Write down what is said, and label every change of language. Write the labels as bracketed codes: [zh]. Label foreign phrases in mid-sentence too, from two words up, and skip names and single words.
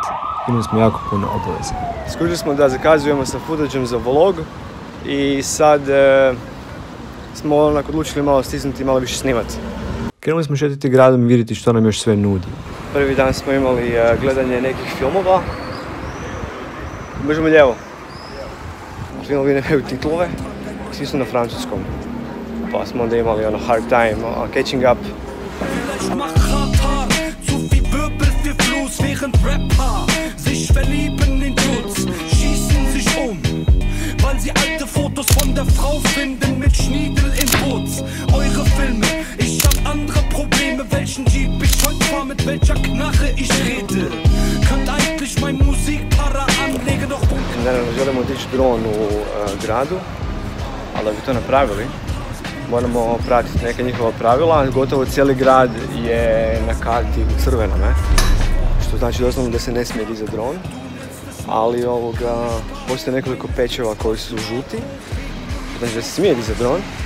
[hr] Imali smo jako puno obaveza. Skužili smo da zakazujemo sa footageom za vlog i sad smo onako odlučili malo stisnuti i malo više snimati. Krenuli smo šetiti gradom i vidjeti što nam još sve nudi. Prvi dan smo imali gledanje nekih filmova. Možemo lijevo. Filmovi nemaju titlove, svi su na francuskom. Pa smo onda imali [en] hard time, catching up. [de] Weil sie alte Fotos von der Frau finden mit Schniedel in Boots. Eure Filme, ich hab andere Probleme, welchen Jeep ich heute fahr, mit welcher Knarre ich rede. Könnt eigentlich mein Musikpara anlegen, doch bunker. [hr] Naravno, želimo dići dron u gradu, ali da bi to napravili, moramo pratiti neka njihova pravila. Gotovo cijeli grad je na karti u crvenome, što znači doslovno da se ne smije dizati dron. Ali postoje nekoliko pečeva koji su žuti, znači da se smije dizati dron.